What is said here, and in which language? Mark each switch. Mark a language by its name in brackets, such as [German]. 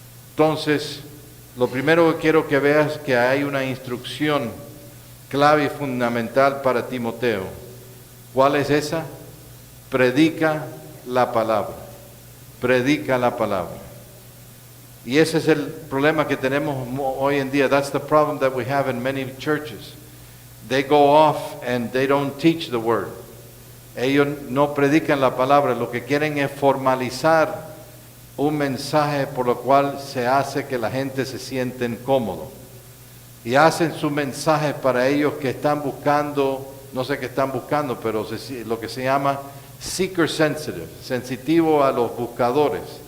[Spanish] Entonces, lo primero que quiero que veas es que hay una instrucción clave y fundamental para Timoteo. ¿Cuál es esa? Predica la palabra. Predica la palabra. Y ese es el problema que tenemos hoy en día. [English] That's the problem that we have in many churches. They go off and they don't teach the word. [Spanish] Ellos no predican la palabra. Lo que quieren es formalizar un mensaje por lo cual se hace que la gente se sienta incómodo. y hacen sus mensajes para ellos que están buscando, no sé qué están buscando, pero lo que se llama seeker sensitive, sensitivo a los buscadores.